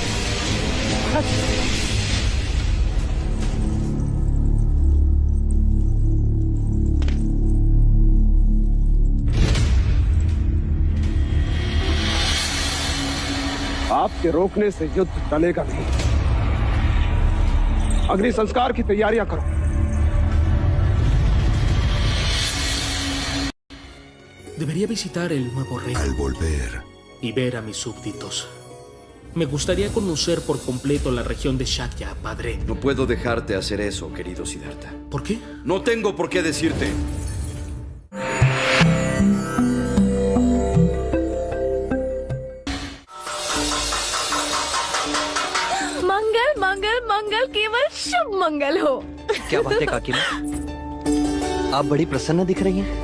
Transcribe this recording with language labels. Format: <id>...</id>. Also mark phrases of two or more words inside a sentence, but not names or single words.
<hi>आपके रोकने से युद्ध टलेगा नहीं। अग्नि संस्कार की तैयारियां करो।</hi> <es>Debería visitar el nuevo reino. Al volver. Y ver a mis súbditos. Me gustaría conocer por completo la región de Shakya, padre. No puedo dejarte hacer eso, querido Siddhartha. ¿Por qué? No tengo por qué decirte.</es> <hi>मंगल मंगल मंगल केवल शुभ मंगल हो। क्या बात है काकी माँ, आप बड़ी प्रसन्न दिख रही हैं।</hi>